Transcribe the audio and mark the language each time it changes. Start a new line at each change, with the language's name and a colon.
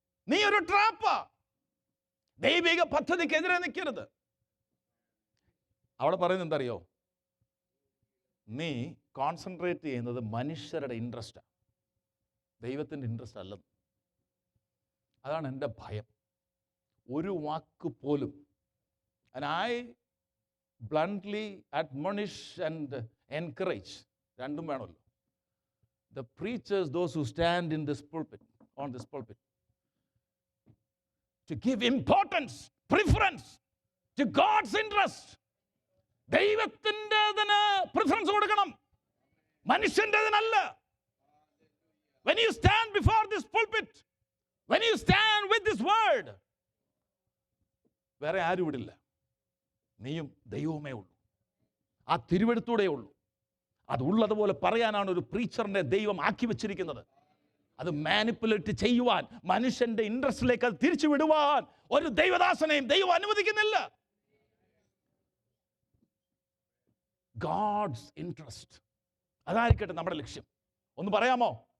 Malayalam: നീ ഒരു ട്രാപ്പാ. ദൈവിക പദ്ധതിക്കെതിരെ നിൽക്കരുത്. അവിടെ പറയുന്നത് എന്താ അറിയോ? നീ കോൺസെൻട്രേറ്റ് ചെയ്യുന്നത് മനുഷ്യരുടെ ഇൻട്രസ്റ്റാണ്, ദൈവത്തിൻ്റെ ഇൻട്രസ്റ്റ് അല്ലെന്ന്. അതാണ് എൻ്റെ ഭയം. ഒരു വാക്ക് പോലും,
English: and I bluntly admonish and encourage,
Malayalam: രണ്ടും വേണമല്ലോ,
English: the preachers, those who stand in this pulpit, on this pulpit, to give importance, preference to God's interest.
Malayalam: ദൈവത്തിൻ്റെതിന് preference കൊടുക്കണം, മനുഷ്യൻ്റെതിനല്ല.
English: When you stand before this pulpit, when you stand with this word,
Malayalam: വേറെ ആരും ഇവിടില്ല, നീയും ദൈവമേ ഉള്ളൂ. ആ തിരുവെടുത്തൂടെ ഉള്ളൂ. അത് ഉള്ളതുപോലെ പറയാനാണ് ഒരു പ്രീച്ചറിനെ ദൈവം ആക്കി വെച്ചിരിക്കുന്നത്. അത് മാനിപ്പുലേറ്റ് ചെയ്യുവാൻ, മനുഷ്യന്റെ ഇൻട്രസ്റ്റിലേക്ക് അത് തിരിച്ചു വിടുവാൻ ഒരു ദൈവദാസനെയും ദൈവം അനുവദിക്കുന്നില്ല. ഗോഡ്സ് ഇൻട്രസ്റ്റ്, അതായിരിക്കട്ടെ നമ്മുടെ ലക്ഷ്യം. ഒന്ന് പറയാമോ?